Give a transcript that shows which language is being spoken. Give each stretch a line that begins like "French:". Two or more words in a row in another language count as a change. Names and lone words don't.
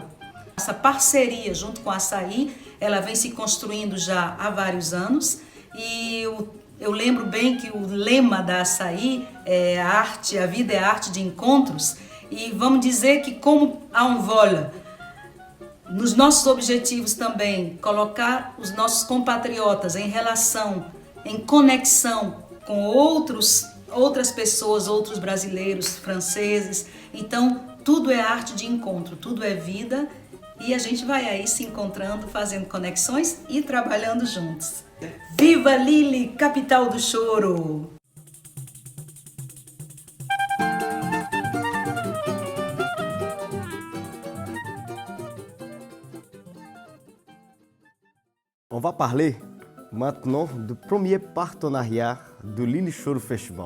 Portuguese: Essa parceria junto com a Açaí, ela vem se construindo já há vários anos e eu lembro bem que o lema da Açaí é a vida é a arte de encontros, e vamos dizer que, como a Envol, nos nossos objetivos também, colocar os nossos compatriotas em relação, em conexão com outras pessoas, outros brasileiros, franceses. Então, tudo é arte de encontro, tudo é vida, e a gente vai aí se encontrando, fazendo conexões e trabalhando juntos. Viva Lille, capital do choro!
French: On va parler maintenant du premier partenariat du Lille Choro Festival.